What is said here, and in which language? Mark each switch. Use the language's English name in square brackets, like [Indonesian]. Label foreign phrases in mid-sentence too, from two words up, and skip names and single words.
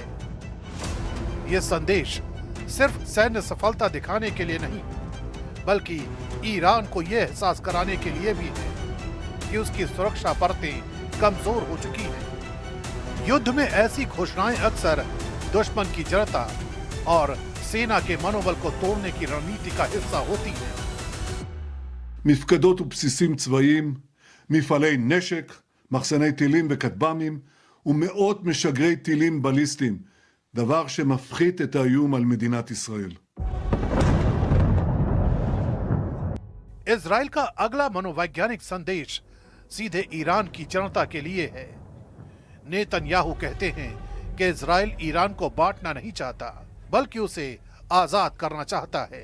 [Hindi] यह संदेश सिर्फ सैन्य सफलता दिखाने के लिए नहीं बल्कि ईरान को यह एहसास कराने के लिए भी है कि उसकी सुरक्षा परतें कमजोर हो चुकी हैं। युद्ध में ऐसी घोषणाएं अक्सर दुश्मन की जड़ता और सेना के मनोबल को तोड़ने की रणनीति का हिस्सा होती है। [Hebrew] מפקדות ובסיסים צבאיים, מפעלי נשק, מחסני טילים וכטב"מים ומאות משגרי טילים בליסטיים, דבר שמפחית את האיום על מדינת ישראל. [Hindi] इजराइल का अगला मनोवैज्ञानिक संदेश सीधे ईरान की जनता के लिए है। नेतन्याहू कहते हैं कि इजराइल ईरान को बांटना नहीं चाहता, बल्कि उसे आजाद करना चाहता है।